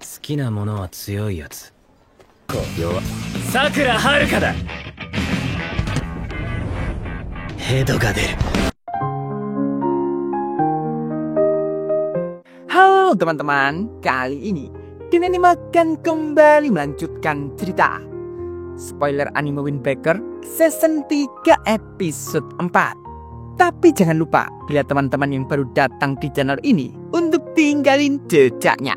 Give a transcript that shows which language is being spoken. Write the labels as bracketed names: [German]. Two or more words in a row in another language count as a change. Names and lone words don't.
[Japanese] きなものは強いやつ。弱。さくらはるかだ。ヘドが出る。 [Indonesian] Halo teman-teman, kali ini Denani akan kembali melanjutkan cerita spoiler anime Wind Waker season 3 episode 4. Tapi jangan lupa bila teman-teman yang baru datang di channel ini untuk tinggalin jejaknya.